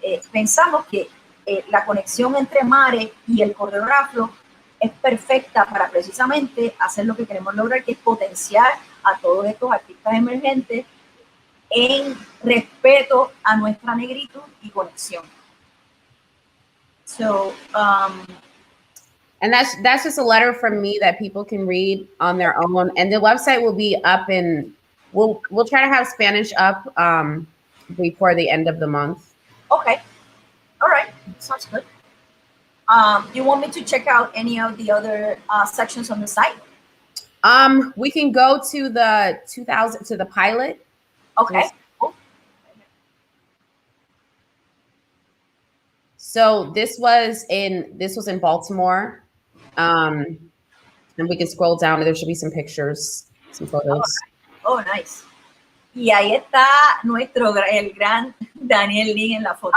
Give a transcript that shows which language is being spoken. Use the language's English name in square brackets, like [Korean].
[Spanish] Pensamos que la conexión entre MARE y el Corredor Afro es perfecta para precisamente hacer lo que queremos lograr, que es potenciar a todos estos artistas emergentes en respeto a nuestra negritud y conexión. [English] So, and that's just a letter from me that people can read on their own, and the website will be up, and we'll try to have Spanish up before the end of the month. Okay, all right, sounds good. You want me to check out any of the other sections on the site? We can go to the pilot. Okay. Cool. So this was in Baltimore, and we can scroll down. There should be some pictures, some photos. Oh, nice. [Spanish] Y ahí está el gran Daniel Lee en la foto.